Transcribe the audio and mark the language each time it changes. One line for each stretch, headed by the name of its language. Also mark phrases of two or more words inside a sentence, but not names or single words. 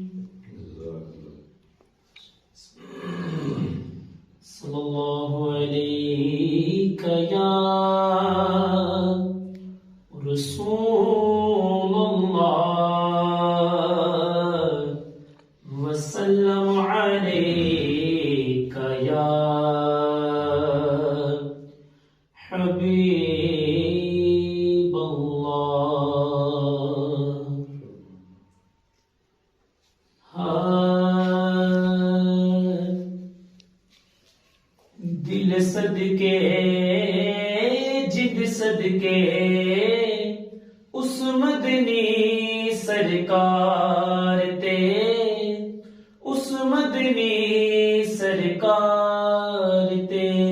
Arabic: صلى الله عليك يا رسول الله وسلم عليك يا حبيب الله.
Punjabi: دل صدقے جد صدقے اس مدنی سرکار تے، اس مدنی سرکار تے